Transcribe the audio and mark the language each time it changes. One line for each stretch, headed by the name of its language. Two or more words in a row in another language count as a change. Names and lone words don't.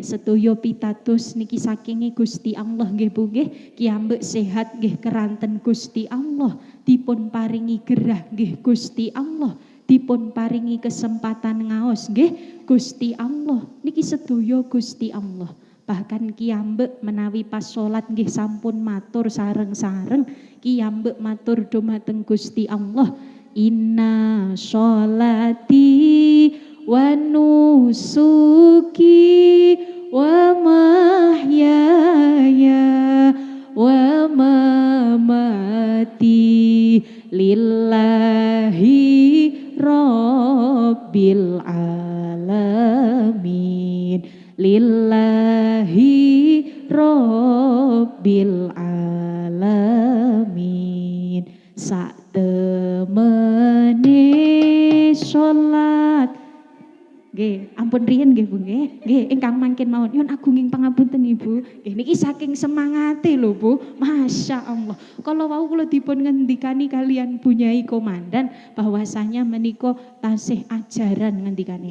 Javanese: Sedaya pitados niki saking Gusti Allah nggih Bu nggih, kiyambek sehat nggih keranten Gusti Allah, dipun paringi gerah nggih Gusti Allah, dipun paringi kesempatan ngaos nggih Gusti Allah. Niki sedaya Gusti Allah. Bahkan kiyambek menawi pas salat nggih sampun matur sareng-sareng, kiyambek matur dumateng Gusti Allah,
Arabic: إن صلاتي ونسكي ومحياي ومماتي لله رب العالمين، لله رب العالمين.
Javanese: Sak temene salat nggih, ampun riyen nggih Bu nggih. Nggih, ingkang mangkin mawon. Nyuwun agunging pangapunten Ibu. Nggih niki saking semangate lho Bu.
Arabic: ما شاء الله.
Javanese: Kalau wau kula dipun ngendikani kalian Bunyai Komandan bahwasanya menika tasih ajaran ngendikane.